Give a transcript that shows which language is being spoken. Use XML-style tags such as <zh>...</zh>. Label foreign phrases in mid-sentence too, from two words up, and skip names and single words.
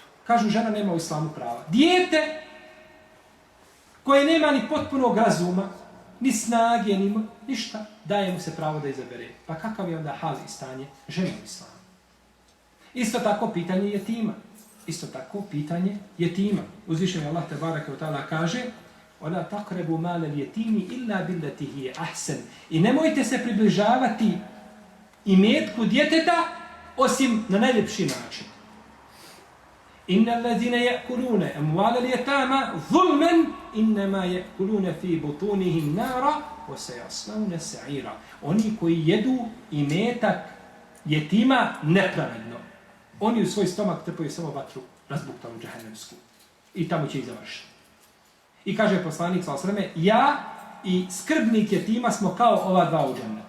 <bs>Kažu, žena nema u Islamu prava. Dijete koje nema ni potpunog razuma, ni snage, ni ništa, daje mu se pravo da izabere. Pa kakav je onda hal i stanje žene u Islamu? Isto tako pitanje jetima. Isto tako pitanje jetima. Uzvišeni Allah</bs> <ar>تبارك وتعالى kaže وَلَا تَقْرَبُوا مَالَ الْيَتِيمِ إِلَّا بِالَّتِي هِيَ أَحْسَنُ.</ar> <bs>I nemojte se približavati imetku djeteta osim na najljepši način.</bs> <ar>إِنَّ الَّذِينَ يَأْكُلُونَ أَمْوَالَ الْيَتَامَ ظُلْمًا إِنَّمَا يَأْكُلُونَ فِي بُطُونِهِمْ نَارًا وَسَيَصْلَوْنَ سَعِيرًا.</ar> <bs>Oni koji jedu imetak jetima nepravedno, oni u svoj stomak trpaju samo vatru razbuktanu džahennemsku. I tamo će ih završiti. I kaže poslanik</bs> <ar>صلى الله عليه وسلم,</ar> <bs>ja i skrbnik jetima smo kao ova dva u džennetu.</bs>